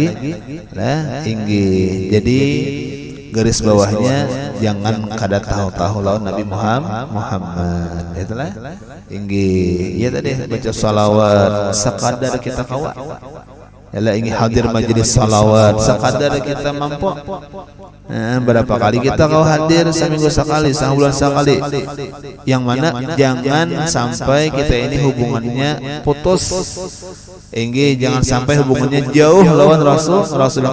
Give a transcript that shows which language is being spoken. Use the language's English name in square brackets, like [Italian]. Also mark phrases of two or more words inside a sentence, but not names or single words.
[Banjar] Lah inggih. Jadi garis bawahnya jangan kada tahu-tahu lawan Nabi Muhammad. Itulah inggih. Ya tadi baca salawat sekadar kita kawa. [Indonesian] Yalah ingin hadir majelis salawat sekadar kita mampu. Berapa kali kita kau hadir? Seminggu sekali, sebulan sekali. Yang mana jangan sampai kita ini hubungannya putus. Jangan sampai hubungannya jauh lawan Rasulullah.